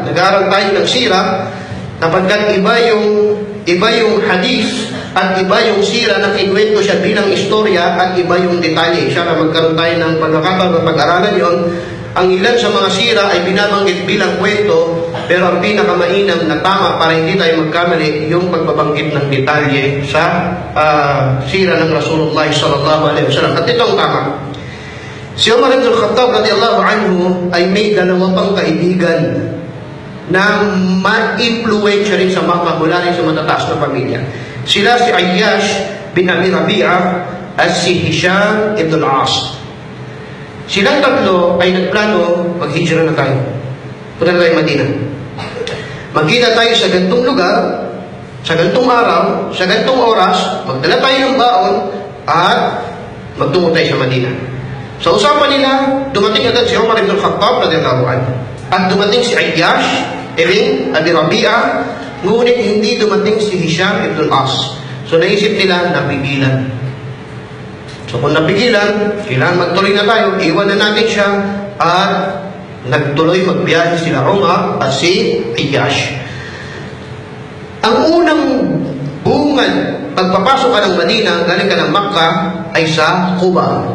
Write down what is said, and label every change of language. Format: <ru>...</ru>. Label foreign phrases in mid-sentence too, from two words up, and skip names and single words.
<tl>Nag-aaral tayo ng sira, napagkat iba yung hadith at iba yung sira na kinuwento siya bilang istorya at iba yung detalye. Siya na magkaroon tayo ng pagkakataon na pag-aralan yon. Ang ilan sa mga sira ay binabanggit bilang kwento, pero ang pinakamainam na tama para hindi tayo magkamali yung pagbabanggit ng detalye sa sira ng Rasulullah</tl> <ar>صلى الله عليه وسلم.</ar> <tl>At ito ang tama. Si Umar ibn al-Khattab</tl> <ar>رضي الله عنه</ar> <tl>ay may dalawa pang kaibigan na ma-influensya rin sa Makkah mula rin sa matataas na pamilya. Sila si Ayyash bin Abi Rabi'ah at si Hisham ibn al-As. Silang tatlo ay nagplano, mag-hijra na tayo. Punta na tayo Madina. Magkita tayo sa gantong lugar, sa gantong araw, sa gantong oras, magdala tayo ng baon, at magtungo tayo sa Madina. Sa usapan nila, dumating agad si Umar ibn al-Khattab</tl> <ar>رضي الله عنه.</ar> <tl>At dumating si Ayyash ibn Abi Rabi'ah, ngunit hindi dumating si Hisham ibn al-As. So naisip nila, napigilan. So kung napigilan, kailangan magtuloy na tayo, iwan na natin siya, at nagtuloy magbiyahe sila Umar at si Ayyash. Ang unang bungan, pagpapasok ka ng Madina, galing ka ng Makkah, ay sa Quba.</tl>